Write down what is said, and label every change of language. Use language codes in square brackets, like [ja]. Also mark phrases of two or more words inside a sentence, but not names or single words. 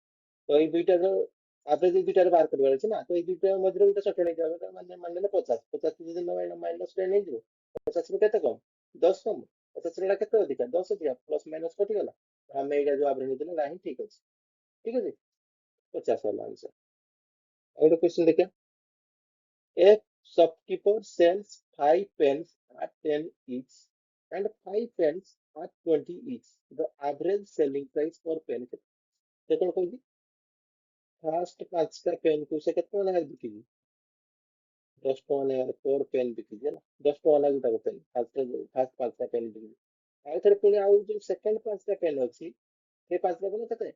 [or] ତ ଏଇ ଦୁଇଟାର ଆଭରେଜ ଏଇ ଦୁଇଟାରେ ବାହାର କରିବାର ଅଛି ନା, ତ ଏଇ ଦୁଇଟା ମଝିରେ ଗୋଟେ ସର୍ଟ ନେଇଯିବା, ମାନେ ମାନିଲେ 50, 50 ଯଦି ମାଇନସ 10 ହେଇଯିବ, 50 ରୁ କେତେ କମ? 10 କମ। 50 ରୁ ଏଇଟା କେତେ ଅଧିକା? 10 ଅଧିକା, [en] plus minus [or] କଟିଗଲା। ଆମେ ଏଇଟା ଯୋଉ ଆଭରେଜ ନେଇଥିଲେ ନାହିଁ, ଠିକ ଅଛି। ଠିକ ଅଛି, 50 ହେଲା ଆନ୍ସର। ଆଉ ଗୋଟେ କ୍ୱେଶ୍ଚନ ଦେଖିବା। [en] A shopkeeper sells 5 pens at 10 each and 5 pens at 20 each. The average selling price per pen କେତେ? [or] ସେ କଣ କହୁଛି, ଫାଷ୍ଟ 5ଟା ପେନ୍ କୁ ସେ କେତେ ଟଙ୍କା ଲେଖାରେ ବିକିଛି? 10 ଟଙ୍କା ଲେଖାରେ [en] per pen [or] ବିକିଛି ହେଲା। 10 ଟଙ୍କା ଲାଗି ତାକୁ [en] pen first [or] 5ଟା ପେନ୍ ବିକିଛି। ଆଉ ଥରେ ପୁଣି ଆଉ ଯୋଉ ସେକେଣ୍ଡ 5ଟା ପେନ୍ ଅଛି, ସେ 5ଟା ପେନ୍ କେତେ?